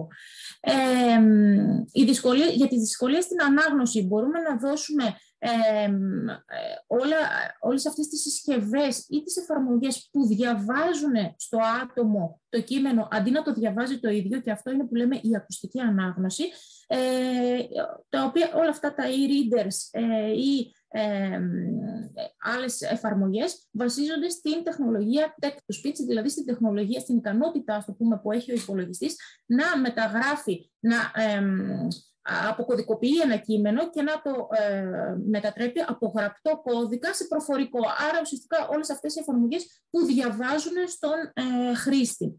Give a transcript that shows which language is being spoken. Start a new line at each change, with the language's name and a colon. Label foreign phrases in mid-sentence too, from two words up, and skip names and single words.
Greek: Για τις δυσκολίες στην ανάγνωση μπορούμε να δώσουμε όλες αυτές τις συσκευές ή τις εφαρμογές που διαβάζουν στο άτομο το κείμενο αντί να το διαβάζει το ίδιο, και αυτό είναι που λέμε η ακουστική ανάγνωση, τα οποία όλα αυτά τα e-readers ή άλλες εφαρμογές βασίζονται στην τεχνολογία
English: text-to-speech,
Greek: δηλαδή στην τεχνολογία, στην ικανότητα, ας το πούμε, που έχει ο υπολογιστής να μεταγράφει, να αποκωδικοποιεί ένα κείμενο και να το μετατρέπει από γραπτό κώδικα σε προφορικό. Άρα, ουσιαστικά, όλες αυτές οι εφαρμογές που διαβάζουν στον χρήστη.